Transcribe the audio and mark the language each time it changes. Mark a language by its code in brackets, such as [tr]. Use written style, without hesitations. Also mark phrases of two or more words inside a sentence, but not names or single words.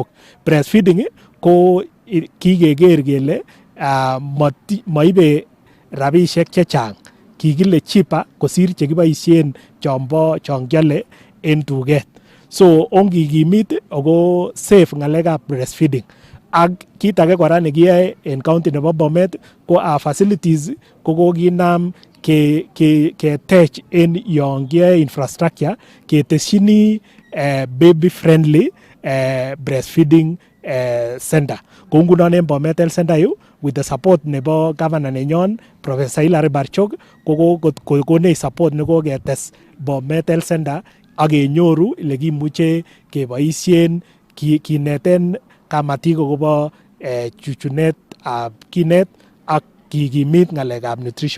[sgc] Breastfeeding ko kikeker kele moibe rabishek chechang, kikile cheaper kosir chekiboisien chon kiole en tuget. So ongikimit ako safe ng'alekab breastfeeding. Ak kit age kora nekiyoe en county nebo Bomet ko facilities ko kokinam ketech en yon kiyoe infrastructure ketesyini [en] baby friendly breastfeeding center. [sgc] Kou ngunon en Bomet Health Center yu [en] with the support [sgc] nebo governor nenyon Professor Hilary Barchok kokonech support nekoketes Bomet Health Center ak kenyoru lekimuche keboisien kineten kamatik akobo chuchunetab kinet ak kikimit ng'alekab nutrition.